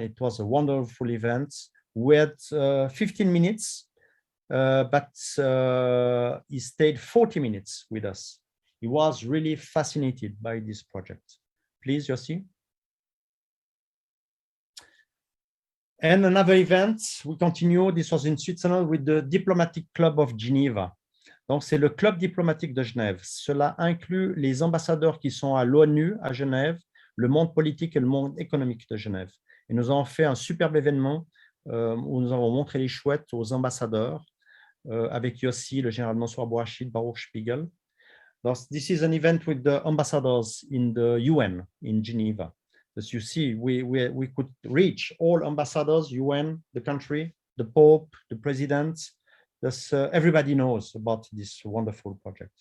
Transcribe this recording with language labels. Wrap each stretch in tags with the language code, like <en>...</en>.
<en>It was a wonderful event. We had 15 minutes, but he stayed 40 minutes with us. He was really fascinated by this project. Please, Yossi. And another event, we continue. This was in Switzerland with the Diplomatic Club of Geneva.</en> <fr>Donc, c'est le club diplomatique de Genève. Cela inclut les ambassadeurs qui sont à l'ONU à Genève, le monde politique et le monde économique de Genève. Et nous avons fait un superbe événement où nous avons montré les chouettes aux ambassadeurs avec Yossi, le général Mansour Bouachid, Baruch Spiegel.</fr> <en>This is an event with the ambassadors in the UN in Geneva. As you see, we could reach all ambassadors, UN, the country, the Pope, the President. Everybody knows about this wonderful project.</en>